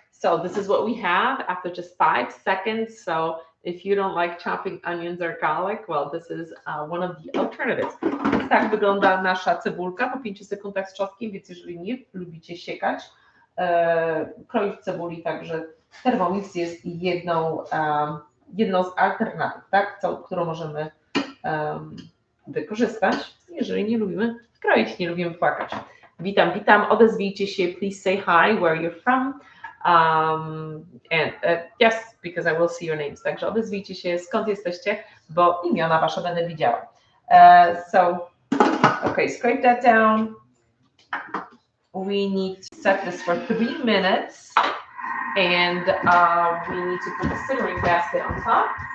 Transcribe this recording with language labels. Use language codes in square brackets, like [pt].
[en] So this is what we have after just 5 seconds. So if you don't like chopping onions or garlic, well, this is one of the alternatives. [pl] Więc tak wygląda nasza cebulka po 5 sekundach z czosnkiem, więc jeżeli nie lubicie siekać, kroić cebuli, także Thermomix jest jedną z alternatyw, tak? Którą możemy wykorzystać, jeżeli nie lubimy kroić, nie lubimy płakać. Witam, odezwijcie się, [en] please say hi, where you're from, and yes, because I will see your names, [pl] także odezwijcie się, skąd jesteście, bo imiona wasze będę widziała. [en] So, okay, scrape that down. We need to set this for 3 minutes, and we need to put the simmering basket on top.